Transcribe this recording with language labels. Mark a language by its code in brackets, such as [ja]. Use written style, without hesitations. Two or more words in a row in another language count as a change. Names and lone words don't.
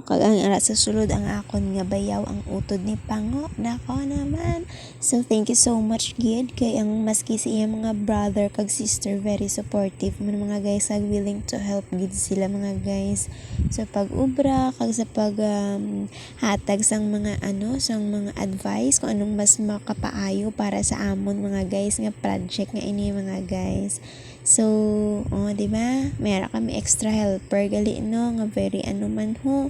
[hil] Kag ang ara sa sulod ang akon nga bayaw ang utod ni Pango. Nako naman. [en] So, thank you so much, [hil] Gid, kay ang maski sa iyang mga brother kag sister, [en] very supportive [hil] man mga guys, ag [en] willing to help [hil] gid sila mga guys. So, pag ubra, kag sa pag hatag sang mga sang mga advice kung anong mas makapaayo para sa amon mga guys nga project nga ini mga guys. [tl] So, di ba? Mayroon kami [en] extra helper [tl] gali no nga very man ho.